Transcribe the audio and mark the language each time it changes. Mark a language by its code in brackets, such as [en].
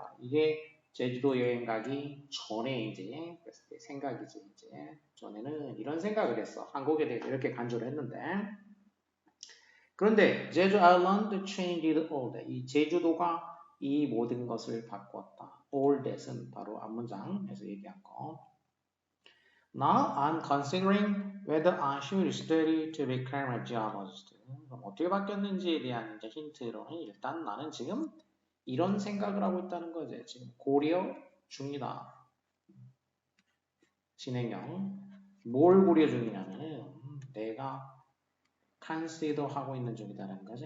[ko] 이게 제주도 여행 가기 전에 이제 그랬을 때 생각이지. 이제 전에는 이런 생각을 했어. 한국에 대해서 이렇게 간주를 했는데. 그런데 제주 아일랜드 [en] changed all that. [ko] 이 제주도가 이 모든 것을 바꿨다. [en] all that [ko] 은 바로 앞문장에서 얘기한 거. [en] Now I'm considering whether I should study to become a geologist. [ko] 그럼 어떻게 바뀌었는지에 대한 이제 힌트로는 일단 나는 지금 이런 생각을 하고 있다는 거지. 지금 고려 중이다. 진행형. 뭘 고려 중이냐면 내가 consider 하고 있는 중이다라는 거지.